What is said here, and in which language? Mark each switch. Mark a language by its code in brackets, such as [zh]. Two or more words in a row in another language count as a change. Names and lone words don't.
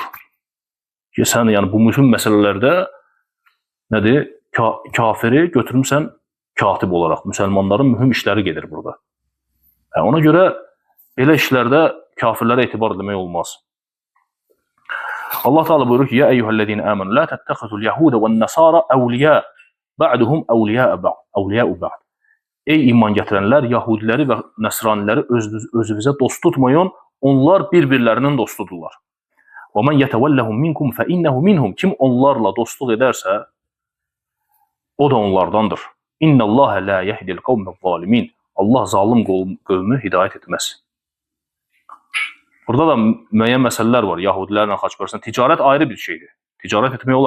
[az] Ki, sən yəni, bu mühüm məsələlərdə nədir, kafiri götürmüsən katib olaraq. Müsəlmanların mühüm işləri gedir burada. Ona görə belə işlərdə kafirlərə etibar etmək olmaz. Allah Teala buyurur ki, [ar] "يا أيها الذين آمنوا لا تتخذوا اليهود والنصارى أولياء بعضهم أولياء بعض." [az] Ey iman gətirənlər, yahudiləri və nəsraniləri özünüzə dost tutmayın, onlar bir-birlərinin dostudurlar. [ar] "ومن يتولهم منكم فإنه منهم." [az] Kim onlarla dostluq edərsə, o da onlardandır. [ar] "إن الله لا يهدي القوم الظالمين." [az] Allah zalim qövmü hidayət etməz. Burada da müəyyən məsələlər var. Yahudilərlə Xaçpərəstlər. Ticarət ayrı bir şeydir. Ticarət etmək olar.